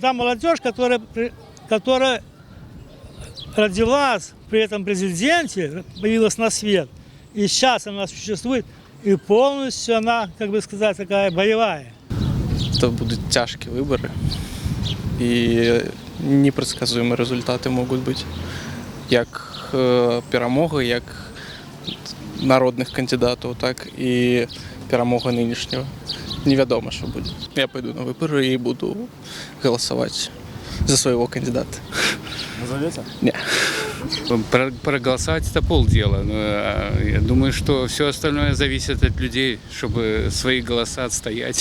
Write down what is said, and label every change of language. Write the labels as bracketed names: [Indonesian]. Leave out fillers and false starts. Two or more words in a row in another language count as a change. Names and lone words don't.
[Russian] Там молодежь, которая родилась при этом президенте, появилась на свет. И сейчас она существует, и полностью она, такая боевая. Это будут тяжкие выборы, и непредсказуемые результаты могут быть. Як перемога, як народных кандидатов, так и перемога нынешнего. Неведомо, что будет. Я пойду на выборы и буду голосовать за своего кандидата. Назовете? Нет. Проголосовать — это полдела. Я думаю, что все остальное зависит от людей, чтобы свои голоса отстоять.